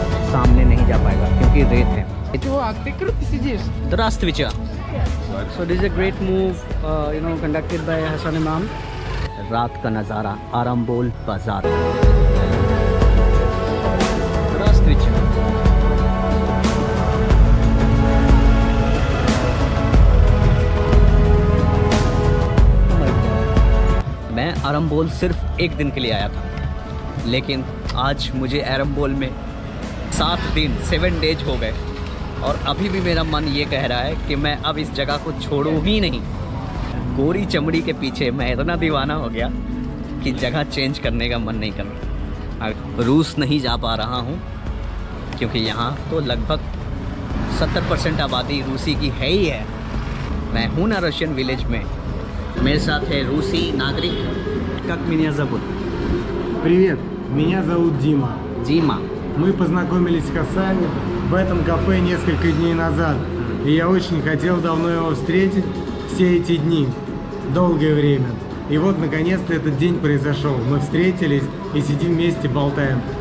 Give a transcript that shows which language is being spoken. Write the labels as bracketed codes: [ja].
[hi] सामने नहीं जा पाएगा क्योंकि रेत है। [ru] Здравствуйте. [en] So this is a great move, conducted by Hassan Imam. [hi] रात का नज़ारा आरंबोल बाजार। [ru] Здравствуйте. [hi] मैं आरंबोल सिर्फ एक दिन के लिए आया था, लेकिन आज मुझे आरंबोल में 7 दिन 7 डेज हो गए और अभी भी मेरा मन ये कह रहा है कि मैं अब इस जगह को छोड़ूं ही नहीं। गोरी चमड़ी के पीछे मैं इतना दीवाना हो गया कि जगह चेंज करने का मन नहीं कर रहा। रूस नहीं जा पा रहा हूँ क्योंकि यहाँ तो लगभग 70% आबादी रूसी की है ही है। मैं हूँ ना रशियन विलेज में, मेरे साथ है रूसी नागरिक। [ru] Как меня зовут? Привет, меня зовут Дима. Дима. Мы познакомились с Хасаном в этом кафе несколько дней назад. И я очень хотел давно его встретить все эти дни, долгое время. И вот, наконец-то, этот день произошел. Мы встретились и сидим вместе, болтаем.